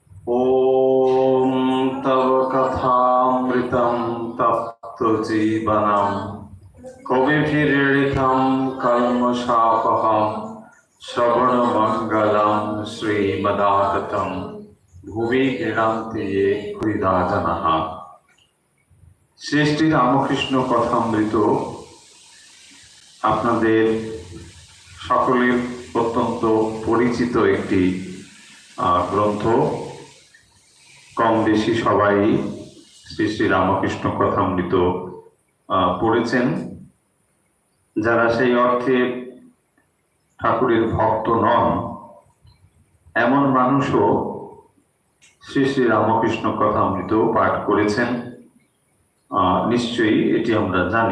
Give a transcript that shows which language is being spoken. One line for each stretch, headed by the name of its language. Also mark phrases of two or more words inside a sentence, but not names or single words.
Sanskrit: ओम तव कथामृतं तप्तजीवनं कविभिरीडितं कल्मषापहं श्रवणमङ्गलं श्रीमदाततं भुवि गृह्णन्ति ये हृदा जनाः।
Bangla: श्री रामकृष्ण कथामृत আপনাদের সকলের অত্যন্ত পরিচিত একটি গ্রন্থ। কম বেশি সবাই শ্রী শ্রী রামকৃষ্ণ কথামৃত পড়েছেন। যারা সেই অর্থে ঠাকুরের ভক্ত নন এমন মানুষও শ্রী শ্রী রামকৃষ্ণ কথামৃত পাঠ করেছেন, নিশ্চয়ই এটি আমরা জানি।